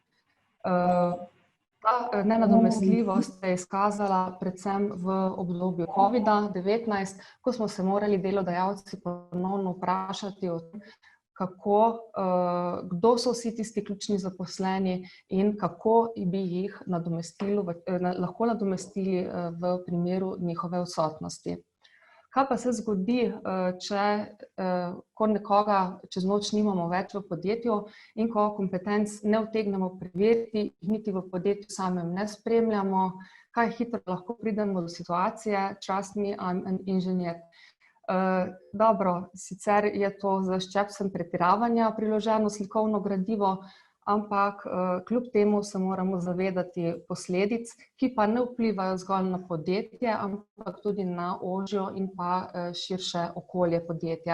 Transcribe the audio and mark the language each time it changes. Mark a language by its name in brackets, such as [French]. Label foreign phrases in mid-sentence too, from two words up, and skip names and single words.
[Slovenian] Ta nenadomestljivost se je izkazala predvsem v obdobju COVID-19, ko smo se morali delodajalci ponovno vprašati o tem, kdo so vsi tisti ključni zaposleni in kako bi jih lahko nadomestili v primeru njihove odsotnosti. Kaj pa se zgodi, ko nekoga čez noč nimamo več v podjetju in ko kompetenc ne utegnemo preveriti, niti v podjetju samem ne spremljamo, kaj hitro lahko pridemo do situacije, [English] trust me, I'm an engineer. [Slovenian] Dobro, sicer je to za ščepcem pretiravanja priloženo slikovno gradivo, ampak kljub temu se moramo zavedati posledic, ki pa ne vplivajo zgolj na podjetje, ampak tudi na ožjo in pa širše okolje podjetja.